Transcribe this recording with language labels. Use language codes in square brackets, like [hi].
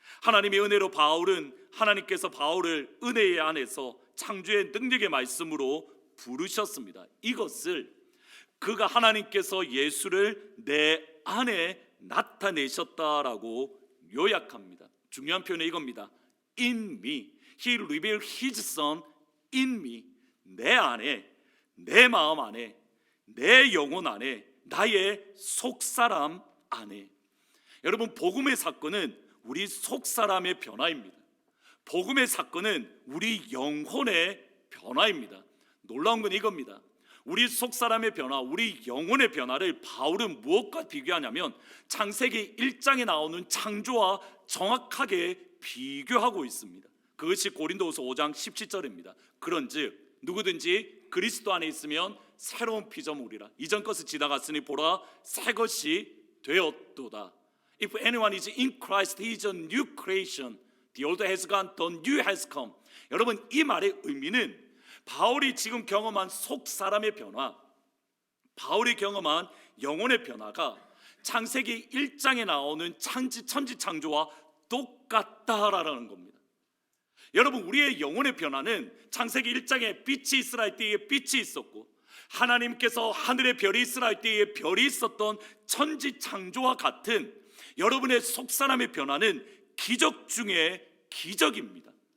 [ko] 하나님의 은혜로 하나님께서 바울을 은혜의 안에서 창조의 능력의 말씀으로 부르셨습니다. 이것을 그가 하나님께서 예수를 내 안에 나타내셨다라고 요약합니다. 중요한 표현은 이겁니다. [en] In me, He revealed His Son in me. [ko] 내 안에, 내 마음 안에, 내 영혼 안에, 나의 속사람 안에. 여러분, 복음의 사건은 우리 속사람의 변화입니다. 복음의 사건은 우리 영혼의 변화입니다. 놀라운 건 이겁니다. 우리 속사람의 변화, 우리 영혼의 변화를 바울은 무엇과 비교하냐면 창세기 1장에 나오는 창조와 정확하게 비교하고 있습니다. 그것이 고린도후서 5장 17절입니다. 그런즉 누구든지 그리스도 안에 있으면 새로운 피조물이라. 이전 것은 지나갔으니 보라 새 것이 되었도다. [en] If anyone is in Christ, he is a new creation. The old has gone, the new has come. [ko] 여러분, 이 말의 의미는 바울이 지금 경험한 속 사람의 변화, 바울이 경험한 영혼의 변화가 창세기 1장에 나오는 천지 창조와 똑같다라는 겁니다. 여러분, 우리의 영혼의 변화는 창세기 1장에 빛이 있으라 할 때에 빛이 있었고 하나님께서 하늘에 별이 있으라 할 때에 별이 있었던 천지 창조와 같은 여러분의 속사람의 변화는 기적 중에 기적입니다.